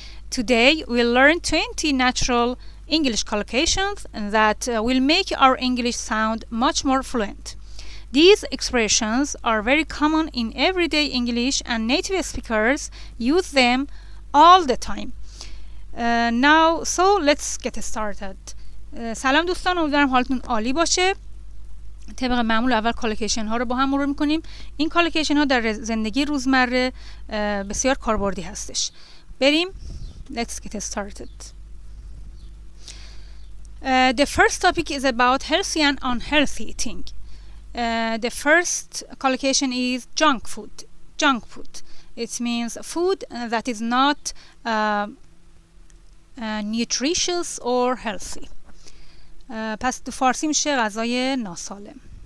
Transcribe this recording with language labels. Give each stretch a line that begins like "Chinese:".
English: Today we'll learn 20 natural English collocations that will make our English sound much more fluent. These expressions are very common in everyday English and native speakers use them all the time. So let's get started.
Persian: سلام دوستان، امیدوارم حالتون عالی باشه. طبق معمول اول کالوکیشن ها رو با هم مرور میکنیم. این کالوکیشن ها در زندگی روزمره بسیار کاربردی هستش.
English: بریم. Let's get started. The first topic is about healthy and unhealthy eating. The first collocation is junk food. Junk food. It means food that is not nutritious or healthy.
Persian: پس تو فارسی میشه غذای ناسالم.